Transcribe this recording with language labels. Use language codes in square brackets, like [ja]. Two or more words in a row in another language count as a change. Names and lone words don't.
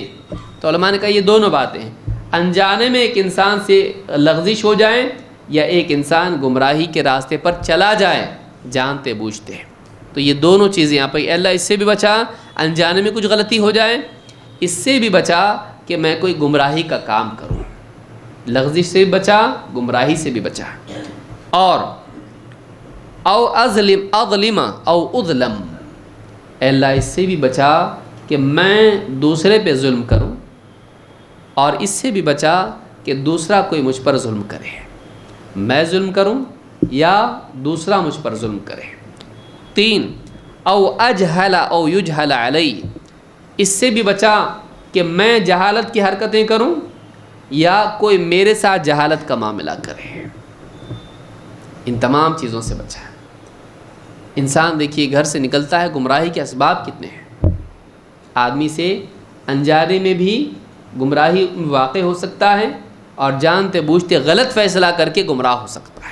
[ur] تو علماء نے کہا یہ دونوں باتیں ہیں، انجانے میں ایک انسان سے لغزش ہو جائے یا ایک انسان گمراہی کے راستے پر چلا جائے جانتے بوجھتے۔ تو یہ دونوں چیزیں یہاں پہ، اللہ اس سے بھی بچا انجانے میں کچھ غلطی ہو جائے، اس سے بھی بچا کہ میں کوئی گمراہی کا کام کروں، لغزش سے بھی بچا، گمراہی سے بھی بچا۔ [ar] اور او اظلم او اظلم، [ur] اے اللہ اس سے بھی بچا کہ میں دوسرے پہ ظلم کروں، اور اس سے بھی بچا کہ دوسرا کوئی مجھ پر ظلم کرے، میں ظلم کروں یا دوسرا مجھ پر ظلم کرے۔ 3 [ar] او اجہل او یجہل علی، [ur] اس سے بھی بچا کہ میں جہالت کی حرکتیں کروں یا کوئی میرے ساتھ جہالت کا معاملہ کرے، ان تمام چیزوں سے بچا۔ انسان دیکھیے گھر سے نکلتا ہے، گمراہی کے اسباب کتنے ہیں، آدمی سے انجانے میں بھی گمراہی واقع ہو سکتا ہے اور جانتے بوجھتے غلط فیصلہ کر کے گمراہ ہو سکتا ہے۔